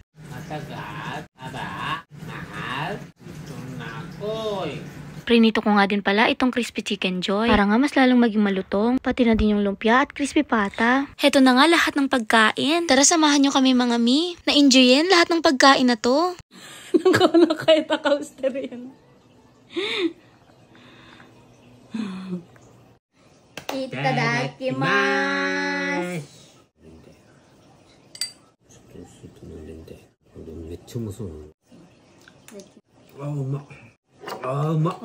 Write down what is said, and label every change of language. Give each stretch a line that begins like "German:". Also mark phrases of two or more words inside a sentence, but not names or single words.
Filipino: Matagat, aba, mahal, gusto na ako eh. Prinito ko nga din pala itong crispy chicken joy. Para nga mas lalong maging malutong. Pati na din yung lumpia at crispy pata. Heto na nga lahat ng pagkain. Tara samahan nyo kami mga mi. Na-enjoyin lahat ng pagkain na to. Nakala kahit akauster yan.
Japanese: Itadakimasu. めっちゃうまそうな。あ、うまっ。あ、うまっ。